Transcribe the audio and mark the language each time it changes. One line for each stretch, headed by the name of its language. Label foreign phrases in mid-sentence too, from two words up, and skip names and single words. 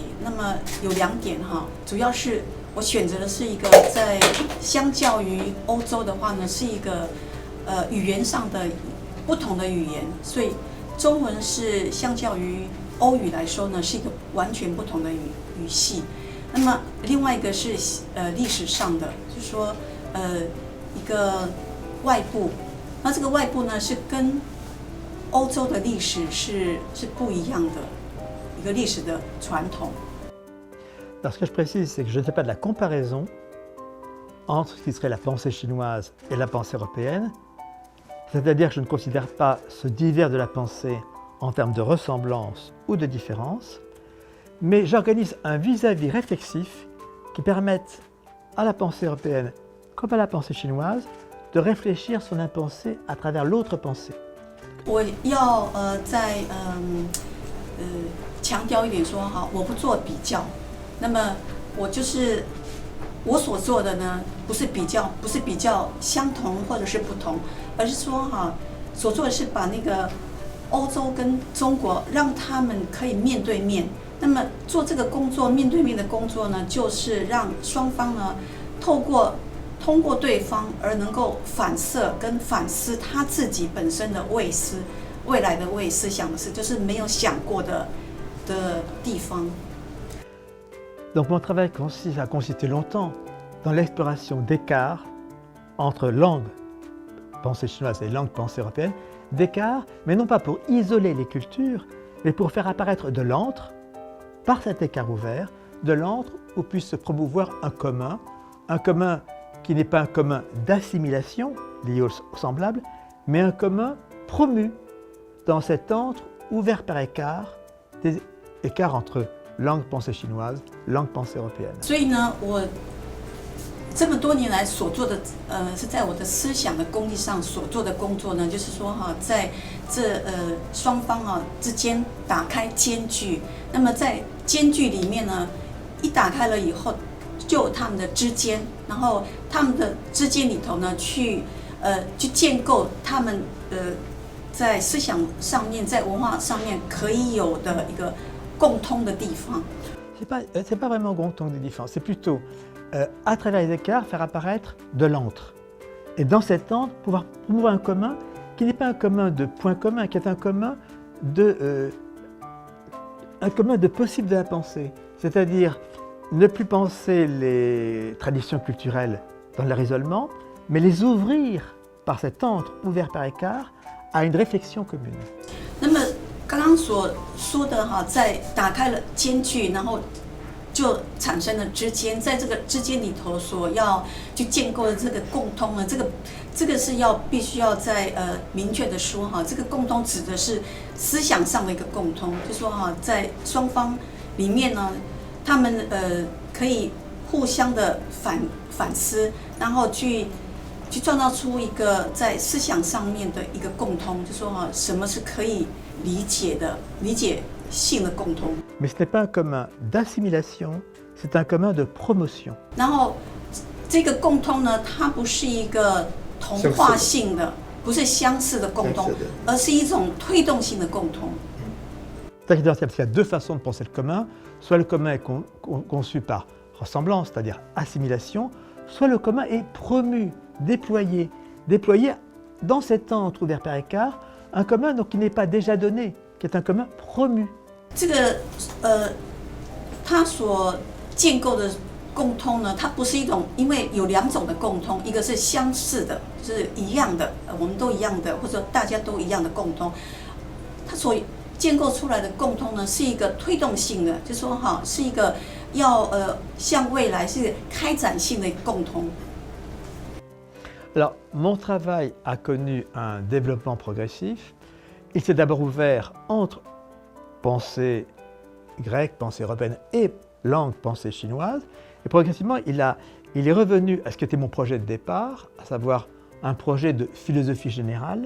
Chinese: 那么有2点哈，主要是我选择的是一个在相较于欧洲的话呢，是一个语言上的不同的语言，所以中文是相较于欧语来说呢，是一个完全不同的语系。那么另外一个是历史上的，就是说一个外部，那这个外部呢是跟欧洲的历史是不一样的一个历史的传统。
French: Alors ce que je précise, c'est que je ne fais pas de la comparaison entre ce qui serait la pensée chinoise et la pensée européenne, c'est-à-dire que je ne considère pas ce divers de la pensée en termes de ressemblance ou de différence, mais j'organise un vis-à-vis réflexif qui permette à la pensée européenne comme à la pensée chinoise de réfléchir son impensé à travers l'autre pensée.
Chinese: 我要再强调一点说哈，我不做比较。那么我所做的呢，不是比较相同或者是不同，而是说哈，所做的是把那个欧洲跟中国让他们可以面对面。那么做这个工作，面对面的工作呢，就是让双方呢通过对方而能够反射跟反思他自己本身的未来的思想的事，就是没有想过的地方。
French: Donc mon travail a consisté longtemps dans l'exploration d'écarts entre langue pensée chinoise et langue pensée européenne, d'écarts, mais non pas pour isoler les cultures, mais pour faire apparaître de l'antre, par cet écart ouvert, de l'antre où puisse se promouvoir un commun qui n'est pas un commun d'assimilation lié au semblable, mais un commun promu dans cet antre ouvert par écart, des écarts entre langue pensée chinoise, langue pensée européenne.
Chinese: 所以呢，我这么多年来所做的，是在我的思想的功力上所做的工作呢，就是说哈，在这双方啊之间打开间距。那么在间距里面呢，一打开了以后，就有他们的之间，然后他们的之间里头呢，去建构他们在思想上面，在文化上面可以有的一个。共通的地方。
French: C'est pas vraiment
Chinese: 共通的地方,
French: c'est plutôt à travers les écarts faire apparaître de l'antre. Et dans cet antre, pouvoir promouvoir un commun qui n'est pas un commun de points communs, qui est un commun de possible de la pensée. C'est-à-dire ne plus penser les traditions culturelles dans leur isolement, mais les ouvrir par cet antre ouvert par écart à une réflexion commune.
Chinese: 那么 刚刚所说的哈，在打开了间距，然后就产生了之间，在这个之间里头所要去建构的这个共通呢，这个是必须要在明确的说哈，这个共通指的是思想上的一个共通，就说哈，在双方里面呢，他们可以互相的反思，然后去创造出一个在思想上面的一个共通，就说哈，什么是可以 理解性的共通。
French: Mais ce n'est pas un commun d'assimilation, c'est un commun de promotion.
Chinese: 然后这个共通呢，它不是一个同化性的， 不是相似的共通相似的，而是一种推动性的共通。
French: C'est-à-dire qu'il y a deux façons de penser le commun. Soit le commun est conçu par ressemblance, c'est-à-dire assimilation, soit le commun est promu, déployé dans ces temps entre ouvert par écart, un commun donc, qui n'est pas déjà donné, qui est un commun promu.
Chinese: 这个它所建构的共通呢，它不是一种，因为有两种的共通，一个是相似的，就是一样的，我们都一样的，或者大家都一样的共通。它所建构出来的共通呢，是一个推动性的，就说哈，是一个要向未来是开展性的共通。
French: Alors, mon travail a connu un développement progressif. Il s'est d'abord ouvert entre pensée grecque, pensée européenne et langue, pensée chinoise. Et progressivement, il est revenu à ce qui était mon projet de départ, à savoir un projet de philosophie générale.